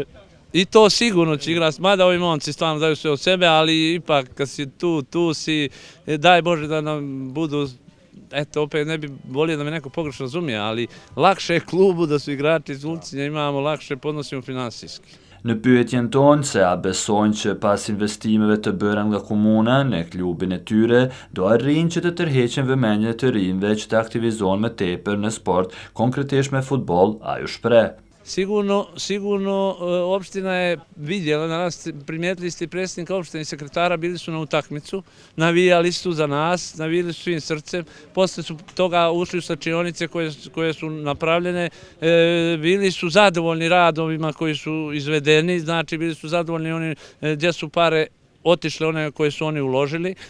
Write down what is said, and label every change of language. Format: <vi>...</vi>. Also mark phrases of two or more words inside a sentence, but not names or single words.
<sr>I to sigurno će igrati, mada ovi momci stvarno daju sve od sebe, ali ipak kad si tu si, daj Bože da nam budu, eto opet ne bi volio da me neko pogrešno razumije, ali lakše je klubu da su igrači iz Ulcinja, imamo lakše podnosimo finansijski.</sr> <sq>Në pyetjen tonë se a besojnë që pas investimeve të bëra nga komuna në klubin e tyre, do arrijnë që të tërheqin vëmendjen e të rinjve që të aktivizohen më tepër në sport, konkretisht me futboll, ai u shpreh.</sq> <sr>Sigurno opština je vidjela, danas primijetili ste predsjednika opštine i sekretara, bili su na utakmicu, navijali su za nas, navijali su svim srcem, posle su toga ušli u slačionice koje su napravljene, bili su zadovoljni radovima koji su izvedeni, znači bili su zadovoljni oni gdje su pare otišle one koje su oni uložili,</sr>